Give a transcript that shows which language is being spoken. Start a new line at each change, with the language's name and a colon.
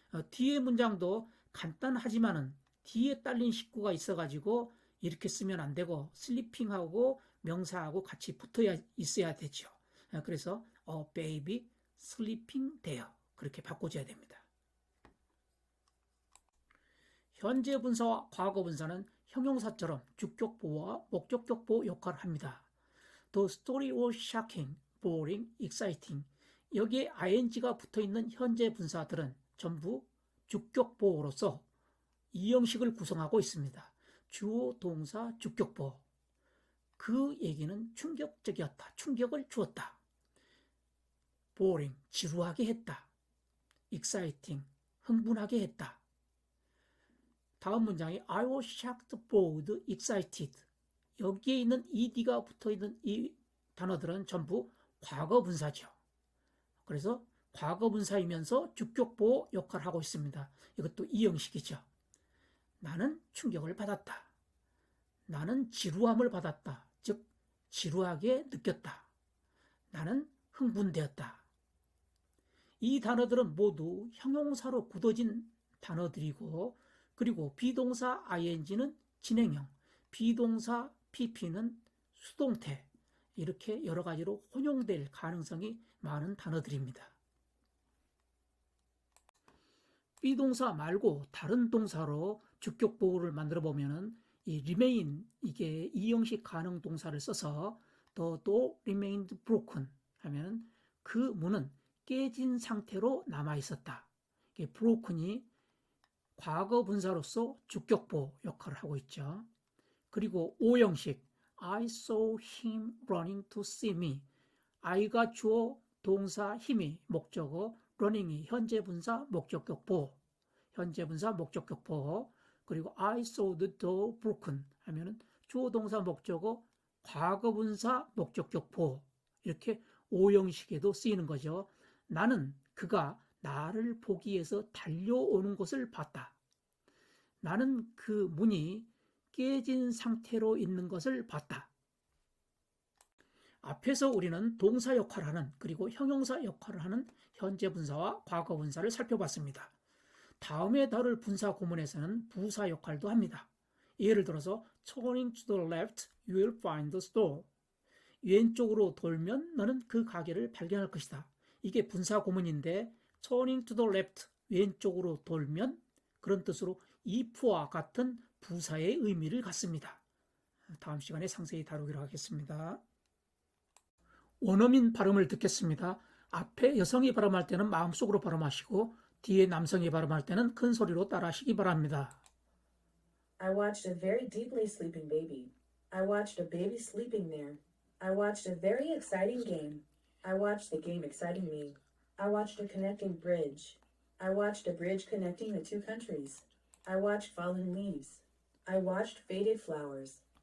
Korean: 뒤에 문장도 간단하지만은 뒤에 딸린 식구가 있어가지고 이렇게 쓰면 안 되고 sleeping하고 명사하고 같이 붙어야 있어야 되죠. 그래서
English: baby sleeping there
Korean: 그렇게 바꿔줘야 됩니다. 현재 분사와 과거 분사는 형용사처럼 주격보와 목적격보 역할을 합니다.
English: The story was shocking, boring, exciting.
Korean: 여기에 ing가 붙어있는 현재 분사들은 전부 주격보로서 이 형식을 구성하고 있습니다. 주어, 동사, 주격보. 그 얘기는 충격적이었다. 충격을 주었다. boring, 지루하게 했다. exciting, 흥분하게 했다. 다음 문장이
English: I was shocked, bored, excited.
Korean: 여기에 있는 ed가 붙어있는 이 단어들은 전부 과거 분사죠. 그래서 과거 분사이면서 주격보 역할을 하고 있습니다. 이것도 이 형식이죠. 나는 충격을 받았다. 나는 지루함을 받았다. 즉 지루하게 느꼈다. 나는 흥분되었다. 이 단어들은 모두 형용사로 굳어진 단어들이고 그리고 비동사 ing는 진행형, 비동사 pp는 수동태 이렇게 여러 가지로 혼용될 가능성이 많은 단어들입니다. 비동사 말고 다른 동사로 주격 보호를 만들어 보면은 이 remain 이게 이 형식 가능 동사를 써서
English: the door remained broken
Korean: 하면은 그 문은 깨진 상태로 남아 있었다. 이게 broken이 과거 분사로서 주격보 역할을 하고 있죠. 그리고 O 형식
English: I saw him running to see me.
Korean: I가 주어, 동사, 힘이 목적어, running이 현재 분사, 목적격보. 현재 분사, 목적격보. 그리고
English: I saw the door broken
Korean: 하면은 주어, 동사, 목적어, 과거 분사, 목적격보. 이렇게 O 형식에도 쓰이는 거죠. 나는 그가 나를 보기 위해서 달려오는 것을 봤다. 나는 그 문이 깨진 상태로 있는 것을 봤다. 앞에서 우리는 동사 역할을 하는 그리고 형용사 역할을 하는 현재 분사와 과거 분사를 살펴봤습니다. 다음에 다룰 분사 구문에서는 부사 역할도 합니다. 예를 들어서
English: Turning to the left, you will find the store.
Korean: 왼쪽으로 돌면 너는 그 가게를 발견할 것이다. 이게 분사 구문인데
English: Turning to the left,
Korean: 왼쪽으로 돌면 그런 뜻으로 if와 같은 부사의 의미를 갖습니다. 다음 시간에 상세히 다루기로 하겠습니다. 원어민 발음을 듣겠습니다. 앞에 여성이 발음할 때는 마음속으로 발음하시고 뒤에 남성이 발음할 때는 큰 소리로 따라하시기 바랍니다.
English: I watched a very deeply sleeping baby. I watched a baby sleeping there. I watched a very exciting game. I watched the game exciting me. I watched a connecting bridge. I watched a bridge connecting the two countries. I watched fallen leaves. I watched faded flowers.